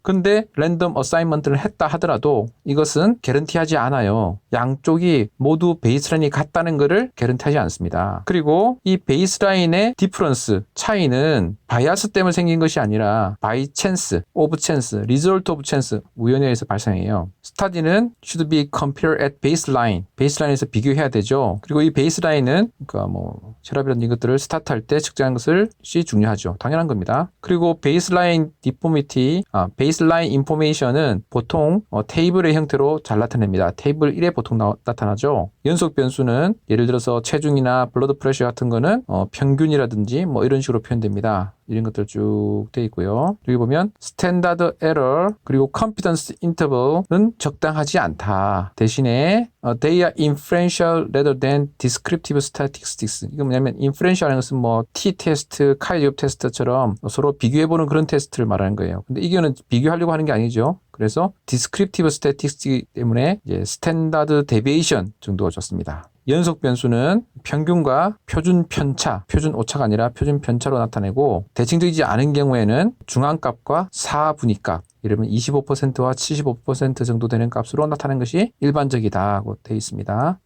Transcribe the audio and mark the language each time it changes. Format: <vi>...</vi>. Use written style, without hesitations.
<ko>근데 랜덤 어사인먼트를 했다 하더라도 이것은 개런티하지 않아요. 양쪽이 모두 베이스라인이 같다는 것을 개런티하지 않습니다. 그리고 이 베이스라인의 디퍼런스, 차이는 바이어스 때문에 생긴 것이 아니라 바이 찬스, 오브 찬스, 리졸트 오브 찬스, 우연에 의해서 발생해요.</ko> <en>스타디는 should be compared at baseline,</en> <ko>베이스라인에서 비교해야 되죠. 그리고 이 베이스라인은 혈압이라는 것들을 스타트할 때 측정하는 것이 중요하죠. 당연한 겁니다. 그리고 베이스라인 디포미티, 베이스라인 인포메이션은 보통 테이블의 형태로 잘 나타냅니다. 테이블 1에 보통 나타나죠. 연속 변수는 예를 들어서 체중이나 블러드 프레셔 같은 거는 평균이라든지 이런 식으로 표현됩니다. 이런 것들 쭉 돼 있고요. 여기 보면 스탠다드 에러 그리고 컨피던스 인터벌은 적당하지 않다.</ko> <en>대신에 they are inferential rather than descriptive statistics.</en> <ko>이거 뭐냐면 inferential이라는 것은 t-테스트, 카이제곱 테스트처럼 서로 비교해보는 그런 테스트를 말하는 거예요. 근데 이거는 비교하려고 하는 게 아니죠. 그래서 descriptive statistics 때문에 이제 스탠다드 데비에이션 정도가 좋습니다. 연속 변수는 평균과 표준 편차, 표준 오차가 아니라 표준 편차로 나타내고 대칭적이지 않은 경우에는 중앙값과 사분위값, 예를 들면 25%와 75% 정도 되는 값으로 나타내는 것이 일반적이다고 되어 있습니다.</ko>